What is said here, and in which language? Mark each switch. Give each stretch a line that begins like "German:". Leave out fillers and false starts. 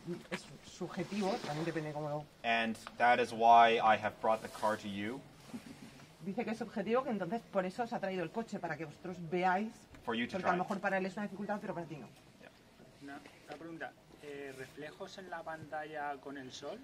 Spanish: Es subjetivo, también depende cómo lo...
English: And that is why I have brought the car to you.
Spanish: Dice que es subjetivo, que entonces por eso os ha traído el coche, para que vosotros veáis, porque a lo mejor para él es una dificultad, pero para ti no. Una pregunta, ¿reflejos en la pantalla con el sol?